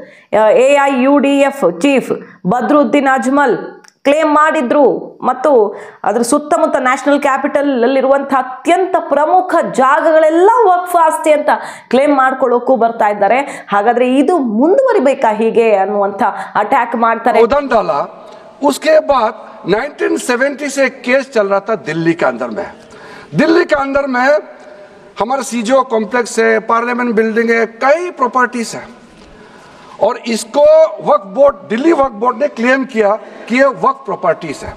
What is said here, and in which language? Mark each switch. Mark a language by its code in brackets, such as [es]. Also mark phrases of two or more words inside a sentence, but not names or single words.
[kn] AIUDF ಚೀಫ್ ಬದ್ರುದ್ದೀನ್ ಅಜ್ಮಲ್ ಕ್ಲೇಮ್ ಮಾಡಿದ್ರು. ಮತ್ತು ಅದ್ರ ಸುತ್ತಮುತ್ತ [en] national capital [kn] ಅಲ್ಲಿರುವಂತಹ ಅತ್ಯಂತ ಪ್ರಮುಖ ಜಾಗಗಳೆಲ್ಲ ವಕ್ಫ್ ಆಸ್ತಿ ಅಂತ ಕ್ಲೇಮ್ ಮಾಡ್ಕೊಳ್ಳೋಕ್ಕೂ ಬರ್ತಾ ಇದ್ದಾರೆ. ಹಾಗಾದ್ರೆ ಇದು ಮುಂದುವರಿಬೇಕಾ ಹೀಗೆ ಅನ್ನುವಂತ ಅಟ್ಯಾಕ್ ಮಾಡ್ತಾರೆ. [hi] उसके बाद 1970 से एक केस चल रहा था दिल्ली के अंदर में. दिल्ली के अंदर में हमारा सीजो कॉम्प्लेक्स है, [en] parliament building [hi] है, कई प्रॉपर्टीज है, और इसको वक्फ बोर्ड, दिल्ली वक्फ बोर्ड ने क्लेम किया कि ये वक्फ प्रॉपर्टीज है.